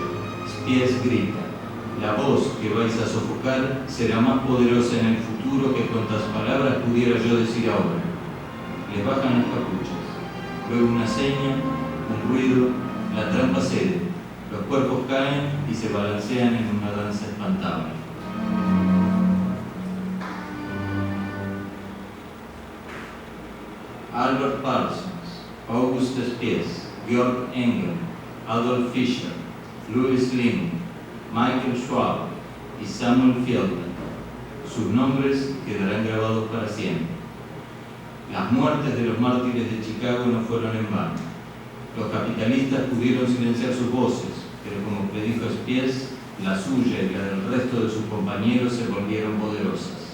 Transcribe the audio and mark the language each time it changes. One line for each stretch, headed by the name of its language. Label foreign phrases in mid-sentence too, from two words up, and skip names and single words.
Spanish: Spies grita: la voz que vais a sofocar será más poderosa en el futuro que cuantas palabras pudiera yo decir ahora. Les bajan las capuchas. Luego una seña, un ruido, la trampa cede. Los cuerpos caen y se balancean en una danza espantable. Albert Parsons, August Spies, Georg Engel, Adolf Fischer, Louis Lind, Michael Schwab y Samuel Feldman. Sus nombres quedarán grabados para siempre. Las muertes de los mártires de Chicago no fueron en vano. Los capitalistas pudieron silenciar sus voces, pero como predijo Spies, la suya y la del resto de sus compañeros se volvieron poderosas.